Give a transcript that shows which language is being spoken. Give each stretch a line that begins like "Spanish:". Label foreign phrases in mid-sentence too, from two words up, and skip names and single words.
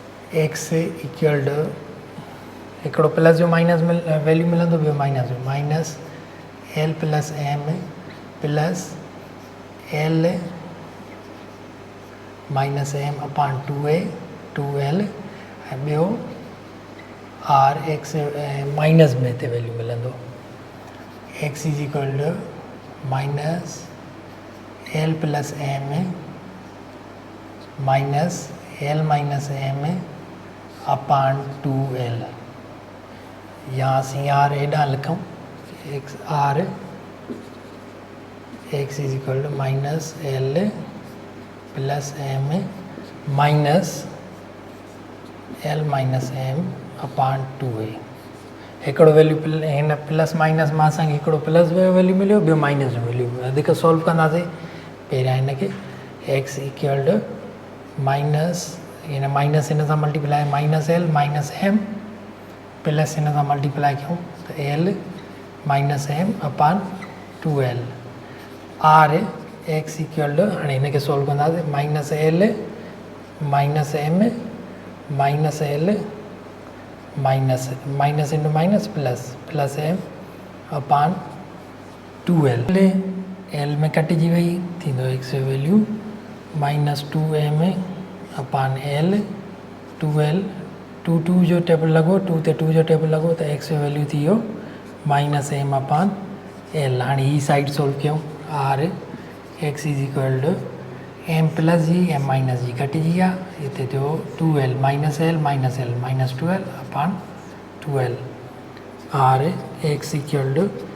English: x equal to
Sindhi: हिकिड़ो प्लस जो
English: minus value
Sindhi: मिलंदो, ॿियो माइनस जो,
English: minus l plus m plus l minus m
Sindhi: अपान 2a 2l ऐं ॿियो
English: r x minus
Sindhi: में हिते वैल्यू मिलंदो,
English: x is equal to minus l plus m minus l minus m
Sindhi: अपान 2l, यहाँ असीं आर एॾां लिखूं,
English: x r x is equal to minus l plus m minus l minus m
Sindhi: अपान 2a। हिकिड़ो वैल्यू हिन
English: plus minus
Sindhi: मां असांखे हिकिड़ो प्लस जो वैल्यू मिलियो, ॿियो माइनस जो वैल्यू, वधीक सॉल्व कंदासीं। पहिरियां हिनखे
English: x equal to minus
Sindhi: हिन माइनस हिन सां
English: multiply minus l minus m plus
Sindhi: हिन सां मल्टीप्लाई कयूं त
English: l minus m
Sindhi: अपान 2l,
English: r x equal to
Sindhi: हाणे हिनखे सॉल्व कंदासीं, माइनस
English: l minus m minus l minus minus into minus plus plus m
Sindhi: अपान 2l, एल में कटिजी वई, थींदो एक्स जो वैल्यू माइनस 2m अपान एल 2l, 2 जो टेबल लॻो, 2 ते 2 जो टेबल लॻो त एक्स जो वैल्यू थी वियो
English: minus m
Sindhi: अपान एल। हाणे ही
English: side solve
Sindhi: कयूं,
English: r x is equal to m plus g m minus g
Sindhi: कटिजी आहे, हिते थियो 2l
English: minus l minus
Sindhi: 2l अपान 2l,
English: r x equal to